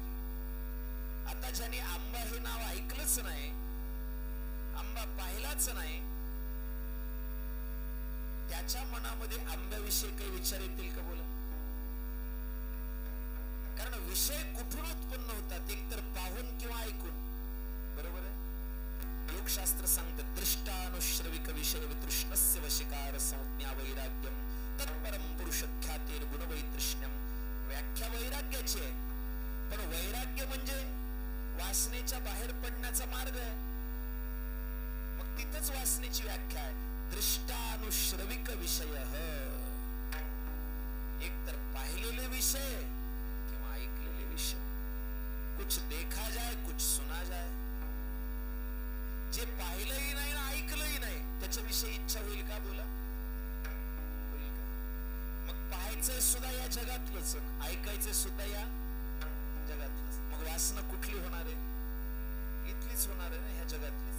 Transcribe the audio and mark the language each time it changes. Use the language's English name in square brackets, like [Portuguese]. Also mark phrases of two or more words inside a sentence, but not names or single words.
[Marathi] आता ज्याने आंबा हे नाव ऐकलंच नाही, आंबा पाहिलाच नाही, त्याच्या मनामध्ये आंब्याविषयी काही विचार येतील का? बोला. कारण विषय कुठून उत्पन्न होतात? एकतर पाहून किंवा ऐकून. बरोबर आहे. योगशास्त्र सांगतं, [Sanskrit] दृष्टानुश्रविक विषय वितृष्णस्य वशिकार संज्ञा वैराग्यम तत्परम पुरुष ख्यातेर गुणवैतृष्ण्यम. [Marathi] व्याख्या वैराग्याची आहे, पण वैराग्य म्हणजे वासनेच्या बाहेर पडण्याचा मार्ग आहे. मग तिथंच वासनेची व्याख्या आहे, [Sanskrit] दृष्टानुश्रविक विषय. [Marathi] एक तर पाहिलेले विषय किंवा ऐकलेले विषय. [Hindi] कुछ देखा जाए कुछ सुना जाए. [Marathi] जे पाहिलंही नाही ना ऐकलंही नाही त्याच्याविषयी इच्छा होईल का? बोला. होईल का? मग पाहायचंय सुद्धा या जगातलंच, ऐकायचंय सुद्धा या जगातलंच. मग वासना कुठली होणार आहे? इथलीच होणार आहे ना, ह्या जगातलीच.